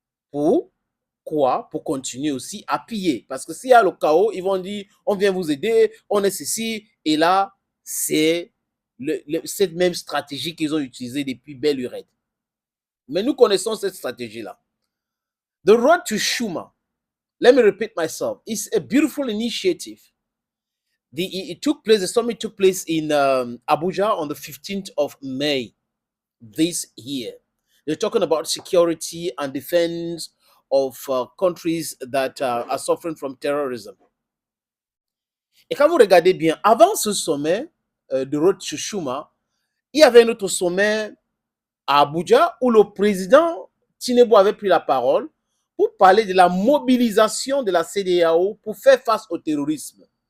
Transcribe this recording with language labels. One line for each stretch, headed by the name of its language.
French: Pour quoi? Pour continuer aussi à piller. Parce que s'il y a le chaos, ils vont dire, on vient vous aider, on est ceci. Et là, c'est cette même stratégie qu'ils ont utilisée depuis belle lurette. Mais nous connaissons cette stratégie-là.
English: The Road to Shuma, let me repeat myself, it's a beautiful initiative. The summit took place in Abuja on the 15th of May this year. They're talking about security and defense of countries that are suffering from terrorism.
French: Et quand vous regardez bien, avant ce sommet de Road to Shuma, il y avait un autre sommet à Abuja où le président Tinubu avait pris la parole pour parler de la mobilisation de la CEDEAO pour faire face au terrorisme.